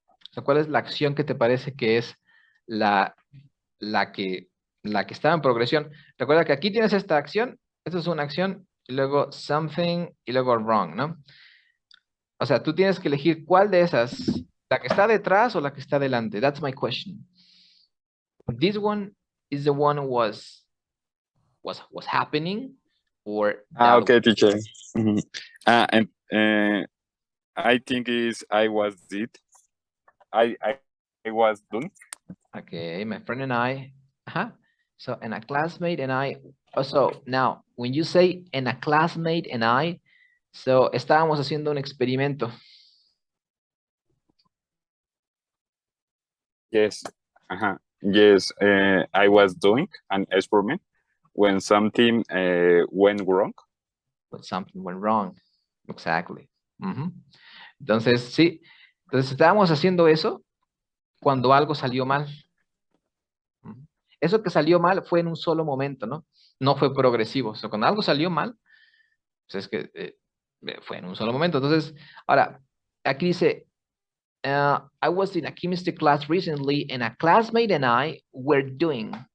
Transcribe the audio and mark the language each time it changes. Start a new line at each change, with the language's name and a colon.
Spanish: So, ¿cuál es la acción que te parece que es la que está en progresión? Recuerda que aquí tienes esta acción, esta es una acción, y luego something, y luego wrong, ¿no? O sea, tú tienes que elegir cuál de esas, la que está detrás o la que está delante.
English: That's my question. This one is the one was happening, or that Okay, teacher. And I think is I was did. I was done. Okay, my friend and I. So, and a classmate and I. So now, when you say and a classmate and I, so
Spanish: estábamos haciendo un experimento.
English: Yes. Yes. I was doing an experiment when something went wrong. When something went wrong. Exactly.
Spanish: Entonces, sí. Entonces estábamos haciendo eso cuando algo salió mal. Eso que salió mal fue en un solo momento, ¿no? No fue progresivo. O sea, cuando algo salió mal, pues es que fue en un solo momento. Entonces, ahora, aquí dice,
English: I was in a chemistry class recently and a classmate and I were doing.